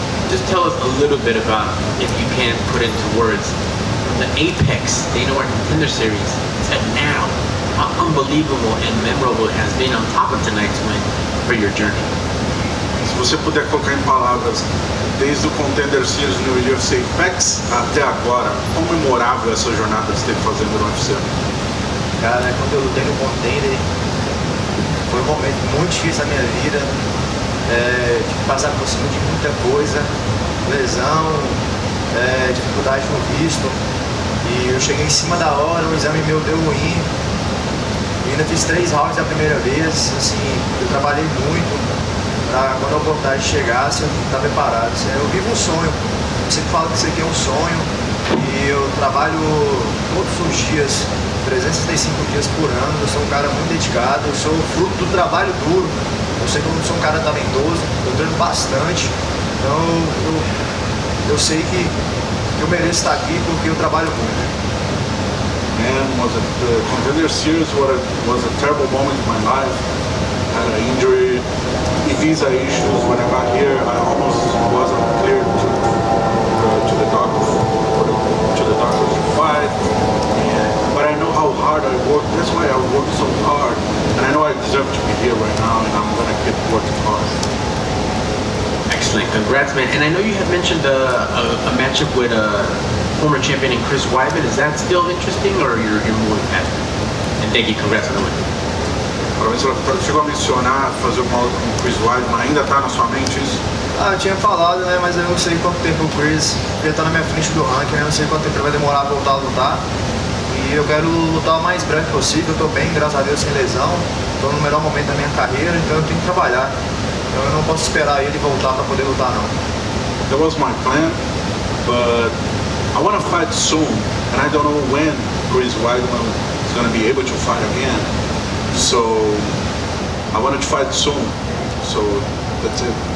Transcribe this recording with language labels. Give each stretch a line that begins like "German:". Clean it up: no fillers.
English: Just tell us a little bit about, if you can put into words, the Apex Dana White Contender Series to now. How unbelievable and memorable it has been on top of tonight's win for your journey.
Portuguese: Se você puder colocar em palavras, desde o Contender Series no UFC Apex até agora, quão memorável essa jornada que você esteve fazendo no UFC? Cara, quando eu lutei no Contender, foi um momento muito difícil na minha vida. Tive que passar por cima de muita coisa, lesão, dificuldade no visto. E eu cheguei em cima da hora, o exame meu deu ruim. E ainda fiz 3 rounds da primeira vez. Assim, eu trabalhei muito pra quando a oportunidade chegasse eu estar preparado. Assim, eu vivo um sonho. Eu sempre falo que isso aqui é um sonho. E eu trabalho todos os dias, 365 dias por ano. Eu sou um cara muito dedicado, eu sou fruto do trabalho duro. Eu sei que eu não sou um cara talentoso, eu treino bastante. Então eu sei que eu mereço estar aqui porque eu trabalho muito.
English: And the Contender Series was a terrible moment in my life. I had an injury, visa issues. When I got here, I almost wasn't cleared to the doctors to fight. But I know how hard I work. That's why I work so hard. And I know I deserve to be here right now, and I'm gonna keep working hard. Excellent, congrats, man. And I know you had mentioned a matchup with former champion in Chris Weidman. Is that still interesting, or you're moving past it? And thank you, congrats on the win.
Portuguese: Você chegou a mencionar fazer uma luta com o Chris Weidman, ainda tá na sua mente isso? Eu tinha falado, né, mas eu não sei quanto tempo o Chris, ele tá na minha frente do ranking, né, eu não sei quanto tempo ele vai demorar a voltar a lutar. E eu quero lutar o mais breve possível, eu tô bem, graças a Deus, sem lesão, tô no melhor momento da minha carreira, então eu tenho que trabalhar. Então eu não posso esperar ele voltar para poder lutar, não.
English: That was my plan, but I want to fight soon, and I don't know when Chris Weidman is going to be able to fight again. So I wanted to fight soon. So that's it.